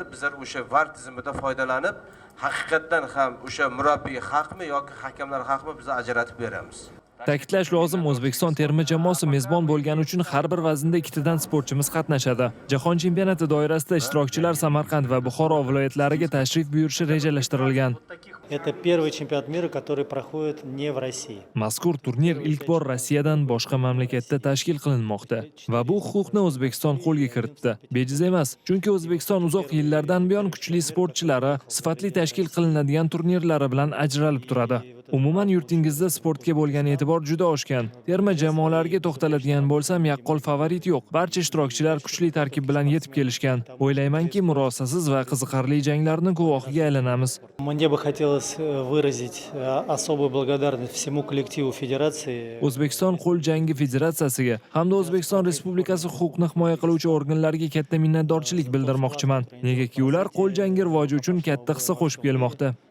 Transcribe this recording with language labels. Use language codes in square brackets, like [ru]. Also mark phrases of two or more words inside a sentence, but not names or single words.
[uz] Bizlar o'sha VAR tizimidan foydalanib, haqiqatan ham o'sha murabbiy haqmi yoki hakamlar haqmi biz ajratib beramiz. Ta'kidlash lozim, O'zbekiston terma jamoasi mezbon bo'lgani uchun har bir vaznda 2 tadan sportchimiz qatnashadi. Jahon chempionati doirasida ishtirokchilar Samarqand va Buxoro viloyatlariga tashrif buyurishi rejalashtirilgan. [ru] Это первый чемпионат мира, который проходит не в России. [uz] Mazkur turnir ilk bor Rossiyadan boshqa mamlakatda tashkil qilinmoqda va bu huquqni O'zbekiston qo'lga kiritdi. Bejiz emas, chunki O'zbekiston uzoq yillardan buyon kuchli sportchilari, sifatli tashkil qilinadigan turnirlari bilan ajralib turadi. Umuman yurtingizda sportga bo'lgan e'tibor juda oshgan. Terma jamoalarga to'xtaladigan bo'lsam, yaqqol favorit yo'q. Barcha ishtirokchilar kuchli tarkib bilan yetib kelishgan. O'ylaymanki, murosasiz va qiziqarli janglarning guvohiga aylanamiz. [ru] Мне бы хотелось выразить особую благодарность всему коллективу федерации. [uz] O'zbekiston qo'l jangi federatsiyasiga hamda O'zbekiston Respublikasi huquqni himoya qiluvchi organlariga katta minnatdorchilik bildirmoqchiman. Negaki ular qo'l jangi rivoji uchun katta hissa qo'shib kelmoqda.